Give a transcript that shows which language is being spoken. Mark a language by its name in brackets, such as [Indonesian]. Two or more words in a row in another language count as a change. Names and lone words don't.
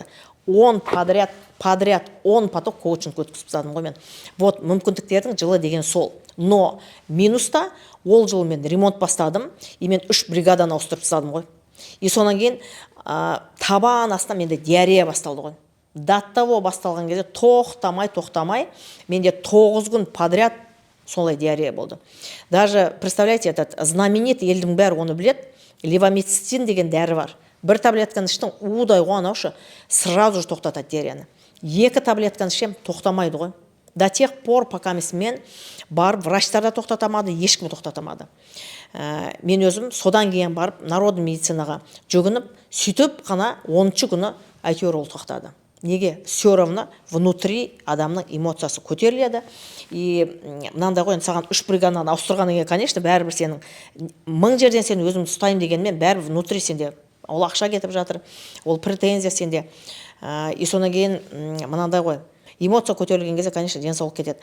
[Kazakh] 10 подряд 10 поток коучинг өткізіп тастадым ғой мен. Вот мүмкіндіктердің жылы деген сол. Но минуста ол жылы мен ремонт бастадым, и мен 3 бригаданы ауыстырып тастадым ғой. И сонан кейін табан астынан менде диарея басталды ғой. [Russian] До того [Kazakh] басталған кезде тоқтамай менде 9 күн подряд солай диарея болды. [Russian] Даже, представляете, этот знаменитый, [Kazakh] елдің бәрі оны білет, левомицетин деген дәрі бар. Бір таблетканы іштің, удай қуанаушы, [Russian] сразу же [Kazakh] тоқтатады диареяны. 2 таблетканы ішем, тоқтамайды ғой. [Russian] До тех пор, пока [Kazakh] мен барып, врачтар да тоқтатамады, ешкім тоқтатамады. Мен өзім содан кейін барып, народный медицинаға жүгініп, сөйтіп қана 10-ші күні әйтеуір ол тоқтады. Неге? [Russian] Все равно внутри [Kazakh] адамның эмоциясы көтеріледі. И мынандай ғой, саған 3 бригаданы ауыстырғаннан кейін, конечно, бәрібір сенің 1000 жерден сен өзімді ұстаймын дегенмен, бәрібір внутри сенде ол ақша кетіп жатыр, ол претензия сенде. И сонан кейін мынандай ғой, эмоция көтерілген кезде, конечно, денсаулық кетеді.